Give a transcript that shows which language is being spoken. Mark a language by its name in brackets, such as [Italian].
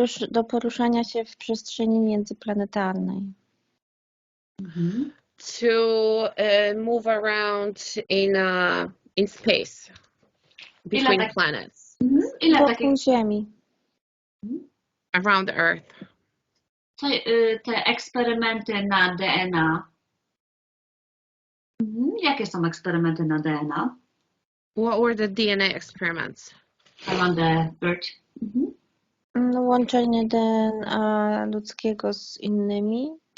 [Polish] Do poruszania się w przestrzeni międzyplanetarnej. [English] To move around in space between planets. [Polish] Wokół Ziemi. [English] Around the Earth. [Polish] Te eksperymenty na DNA. Jakie są eksperymenty na DNA? [English] What were the DNA experiments? Around the Earth. [Polish] Łączenie DNA ludzkiego z innymi.